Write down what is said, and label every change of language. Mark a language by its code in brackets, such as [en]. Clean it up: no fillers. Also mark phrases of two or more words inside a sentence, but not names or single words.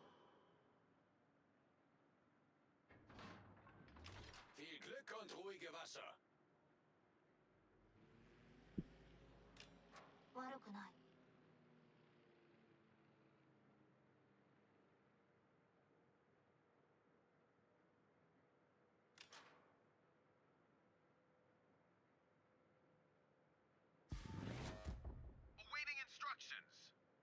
[de] Viel Glück und ruhige Wasser. [ja] 悪くない。 [en] Awaiting instructions.